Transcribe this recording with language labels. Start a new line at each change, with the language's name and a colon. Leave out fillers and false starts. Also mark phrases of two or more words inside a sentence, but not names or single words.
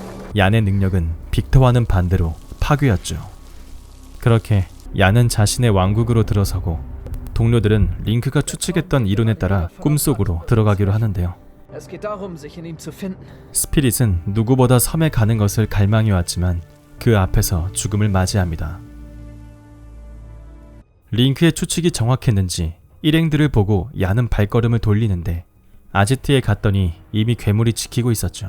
Korean: 얀의 능력은 빅터와는 반대로 파괴였죠. 그렇게 얀은 자신의 왕국으로 들어서고 동료들은 링크가 추측했던 이론에 따라 꿈속으로 들어가기로 하는데요.
German: Es geht darum, sich in ihm zu finden.
Korean: 스피릿은 누구보다 섬에 가는 것을 갈망해왔지만 그 앞에서 죽음을 맞이합니다. 링크의 추측이 정확했는지 일행들을 보고 얀은 발걸음을 돌리는데 아지트에 갔더니 이미 괴물이 지키고 있었죠.